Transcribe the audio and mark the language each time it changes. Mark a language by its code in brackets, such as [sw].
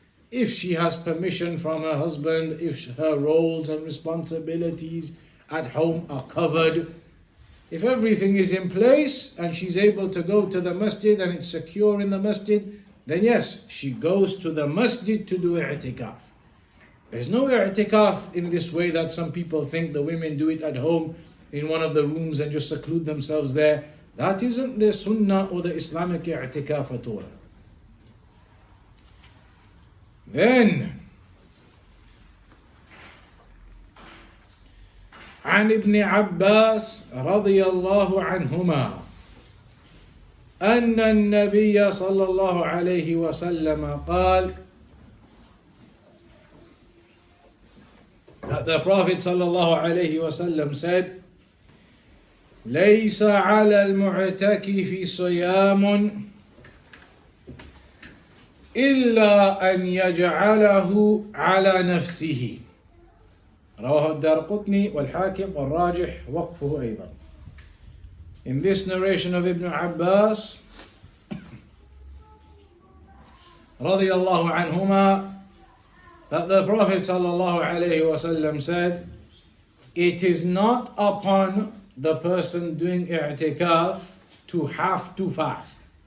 [en] If she has permission from her husband, if her roles and responsibilities at home are covered, if everything is in place and she's able to go to the masjid and it's secure in the masjid, then yes, she goes to the masjid to do i'tikaf. There's no i'tikaf in this way that some people think the women do it at home in one of the rooms and just seclude themselves there. That isn't the sunnah or the Islamic i'tikaf at all. [ar] Then, عن ابن عباس رضي الله عنهما أن النبي صلى الله عليه وسلم قال, [en] that the Prophet [ar] صلى الله عليه وسلم [en] said, [ar] ليس على المعتكف صيام إلا أن يجعله على نفسه. رواه الدارقطني والحاكم والراجح وقفه أيضا. [en] In this narration of Ibn Abbas رضي الله عنهما, that the Prophet sallallahu alaihi wasallam said, it is not upon the person doing i'tikaf to have to fast.